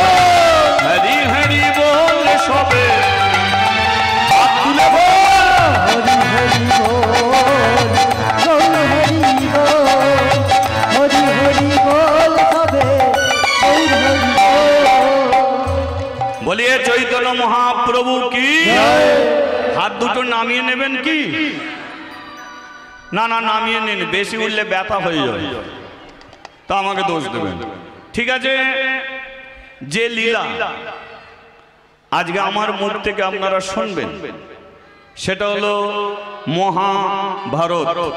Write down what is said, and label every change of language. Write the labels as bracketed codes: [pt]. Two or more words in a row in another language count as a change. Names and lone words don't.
[bn] হরি হরি বল সবে হাত তুলে বল। হরি হরি বল, গৌর হরি বল, হরি হরি বল সবে গৌর হরি বল। [hi] बोलिए चैतन्य महाप्रभु की जय। [bn] हाथ দুটো নামিয়ে নেবেন কি? না না নামিয়ে নিন, বেশি উঠলে ব্যথা হয়ে যাবে, তা আমাকে দোষ দেবেন। ঠিক আছে, যে লীলা আজকে আমার মুখ থেকে আপনারা শুনবেন সেটা হলো মহাভারত।